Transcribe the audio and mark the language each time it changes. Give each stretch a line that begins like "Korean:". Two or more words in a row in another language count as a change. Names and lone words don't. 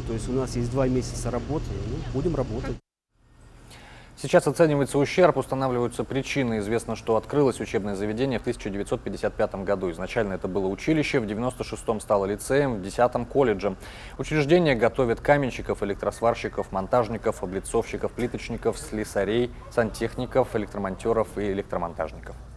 Russian: То есть, у нас есть 2 месяца работы, будем работать. Сейчас оценивается ущерб, устанавливаются причины. Известно, что открылось учебное заведение в 1955 году. Изначально это было училище, в 1996 стало лицеем, в 2010 колледжем. Учреждение готовит каменщиков, электросварщиков, монтажников, облицовщиков, плиточников, слесарей, сантехников, электромонтеров и электромонтажников.